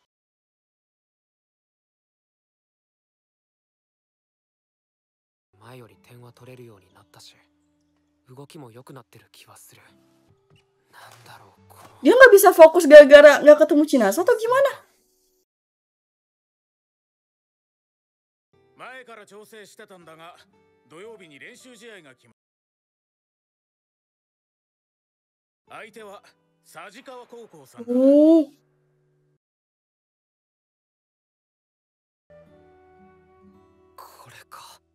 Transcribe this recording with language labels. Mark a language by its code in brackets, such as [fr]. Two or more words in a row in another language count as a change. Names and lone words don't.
[ja] 前より点は取れるようになったし、動きも良くなってる気はする。なんだろう、この [id] Dia nggak bisa fokus gara-gara nggak ketemu Chinatsu atau gimana? [ja] 前から調整してたんだが、土曜日に練習試合が決まる。相手は佐治川高校さんだ。 Oh. これか。